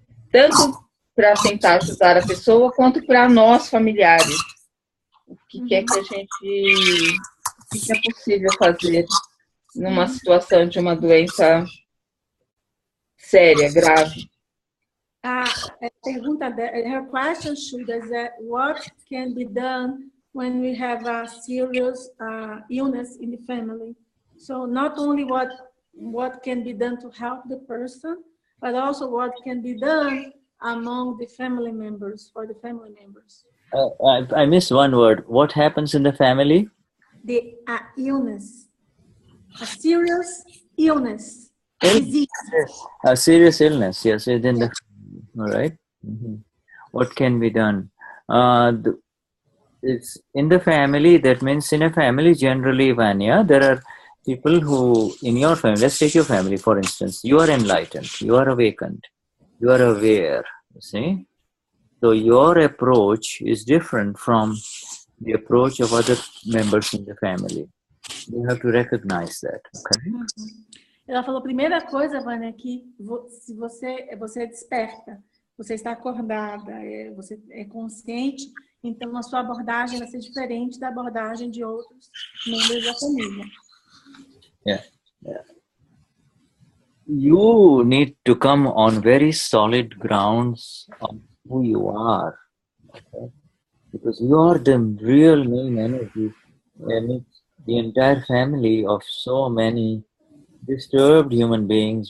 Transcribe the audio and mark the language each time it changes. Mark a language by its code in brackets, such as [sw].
[pt] Tanto para tentar ajudar a pessoa, quanto para nós, familiares. O que é que a gente... O que é possível fazer numa situação de uma doença séria, grave? A pergunta, [en] her question is that what can be done when we have a serious illness in the family? So not only what can be done to help the person, but also what can be done among the family members, for the family members. I missed one word. What happens in the family? The illness. A serious illness. A serious illness, yes. Within the, all right. Mm-hmm. What can be done? It's in the family. That means in a family, generally, Vanya, there are people who, in your family, let's take your family, for instance, you are enlightened, you are awakened, you are aware, you see? So your approach is different from the approach of other members in the family. You have to recognize that, okay? [pt] Ela falou, primeira coisa, Vânia, que se você é desperta, você está acordada, você é consciente, Então, a sua abordagem vai ser diferente da abordagem de outros membros da família. [en] Yeah. You need to come on very solid grounds of who you are, okay? Because you are the real main energy, and it's the entire family of so many disturbed human beings.